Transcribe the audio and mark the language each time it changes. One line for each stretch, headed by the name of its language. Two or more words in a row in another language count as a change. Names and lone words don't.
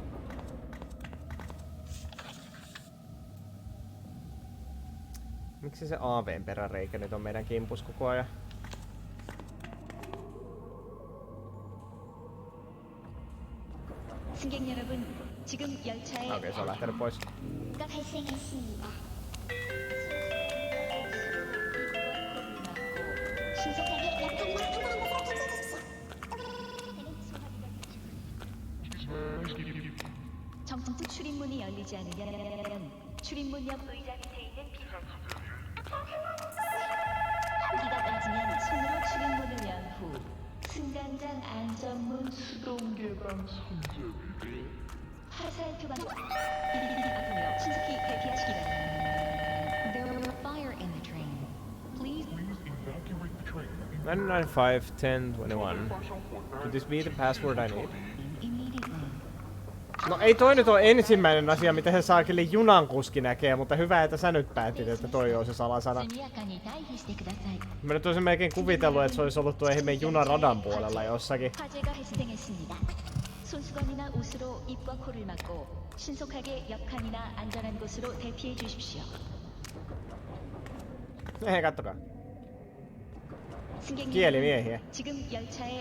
Finnish: Miksi se AV:n peräreikä nyt on meidän kimpus koko ajan? Okei, se on lähtenyt pois.
Korean: 정상 출입문이 열리지 않으면 출입문 옆 의자 밑에 있는 비상 한기가 빠지면 손으로 출입문을 연 후 승강장 안전문 수동 개방 손잡이를 화살표가 앞으로 신속히 대피하시기 바랍니다.
English: There was a fire in the train. Please evacuate the train. 995 10 21. Could this be the password I need?
Finnish: No ei toi nyt ole ensimmäinen asia, mitä se saakeli junankuski näkee, mutta hyvä, että sä nyt päätit, että toi on se salasana.
Japanese: 速やかに退避してください
Finnish: Mä nyt olisin melkein kuvitellut, että se olisi ollut tuo ihmeen junaradan puolella jossakin.
Korean: 화재가 발생했습니다. 손수건이나 옷으로 입과 코를 막고 신속하게 옆칸이나 안전한 곳으로 대피해 주십시오.
Finnish: Hei, kattokaa.
Korean: 승객님,
Finnish: Kielimiehiä.
Korean: 지금 열차에